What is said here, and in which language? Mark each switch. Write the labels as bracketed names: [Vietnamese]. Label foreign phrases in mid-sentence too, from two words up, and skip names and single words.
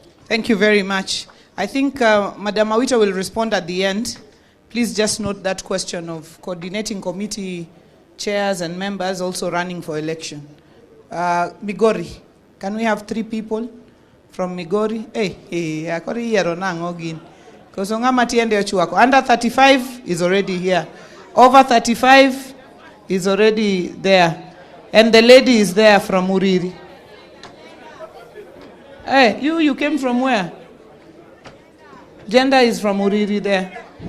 [English] Thank you very much. I think Madam Awita will respond at the end. Please just note that question of coordinating committee chairs and members also running for election. Migori, can we have 3 people from Migori? [Luo (Kenya and Tanzania)] Akori yero nango gin. [English] Because under 35 is already here. Over 35 is already there. And the lady is there from Uriri. Hey, you came from where? Gender is from Uriri there.